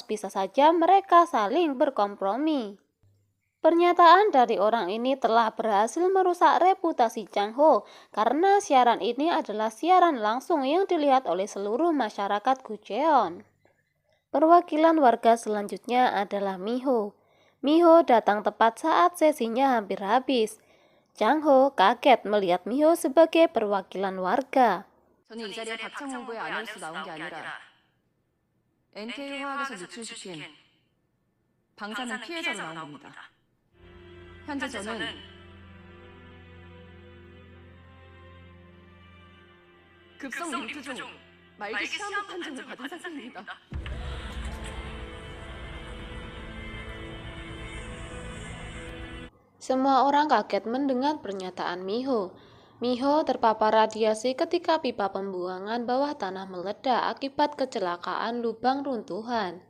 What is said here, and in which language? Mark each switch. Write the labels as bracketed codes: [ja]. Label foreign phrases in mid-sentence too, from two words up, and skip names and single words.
[id] Bisa saja mereka saling berkompromi. Pernyataan dari orang ini telah berhasil merusak reputasi Chang-ho karena siaran ini adalah siaran langsung yang dilihat oleh seluruh masyarakat Kucheon. Perwakilan warga selanjutnya adalah Miho. Miho datang tepat saat sesinya hampir habis. Chang-ho kaget melihat Miho sebagai perwakilan warga. [ko] 저는 이 자리에 박창 후보의 아내로서 나온 게 아니라 NK 화학에서 누출시킨 방사능 피해자로 나온 겁니다. 현재 저는 급성 림프 종 말기 시한부 판정을 받은 상태입니다. [id] Semua orang kaget mendengar pernyataan Miho. Miho terpapar radiasi ketika pipa pembuangan bawah tanah meledak akibat kecelakaan lubang runtuhan.